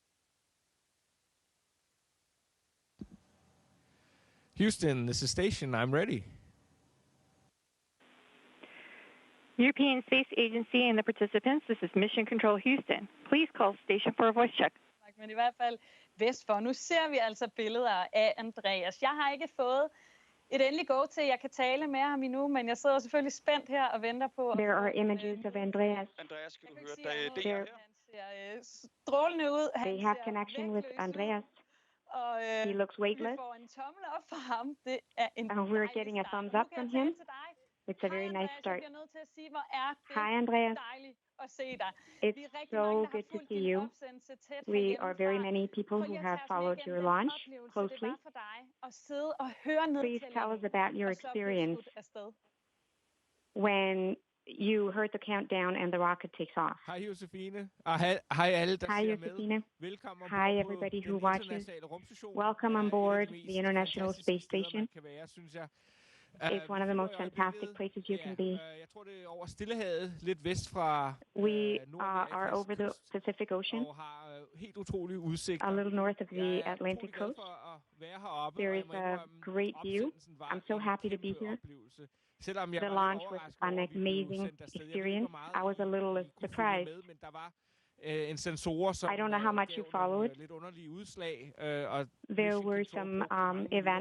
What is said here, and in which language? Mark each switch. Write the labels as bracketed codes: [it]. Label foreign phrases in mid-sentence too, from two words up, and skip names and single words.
[en] Houston, this is Station. I'm ready. European Space Agency and the participants, this is Mission Control Houston. Please call station for a voice check. [da] Men i hvert fald vest for. Nu ser vi altså billeder af Andreas. Jeg har ikke fået et endeligt go til, jeg kan tale med ham endnu, men jeg sidder selvfølgelig spændt her og venter på. [en] There are images of Andreas. [da] Andreas, kan du høre, der er DR her? Han ser strålende ud. [en] They have connection with Andreas. He looks weightless. [da] Vi får en tommel op for ham. Det er en [en] we're getting a thumbs up from him. It's a very nice start. Hi, Andreas. It's so good to see you. We are very many people who have followed your launch closely. Please tell us about your experience when you heard the countdown and the rocket takes off. [da] Hej Josefine. Hej alle, der [en] Hi, [da] ser [en] Josefine. [da] med. Velkommen [en] Hi, everybody who watches. Welcome on board the International Space Station. It's one of the most fantastic places you can be. [da] Jeg tror, det er over Stillehavet, lidt vest fra [en] We are over the Pacific Ocean, [da] og har helt utrolig udsigt. [en] a little north of the Atlantic coast. There is a great view. I'm so happy to be here. The launch was an amazing experience. I was a little surprised. I don't know how much you followed. There were some events.